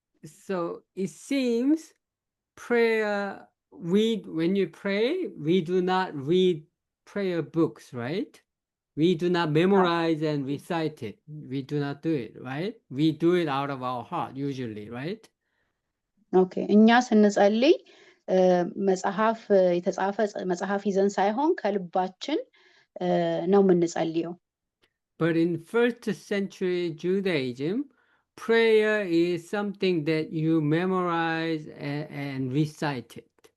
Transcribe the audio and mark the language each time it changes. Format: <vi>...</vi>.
<en>So it seems prayer, when you pray, we do not read prayer books, right? We do not memorize and recite it. We do not do it, right? We do it out of our heart usually, right?</en> <am>ኦኬ እኛ ስንጸልይ መጽሐፍ የተጻፈ መጽሐፍ ይዘን ሳይሆን ከልባችን ነው የምንጸልየው።</am> <en>But in first century Judaism, prayer is something that you memorize and recite it.</en>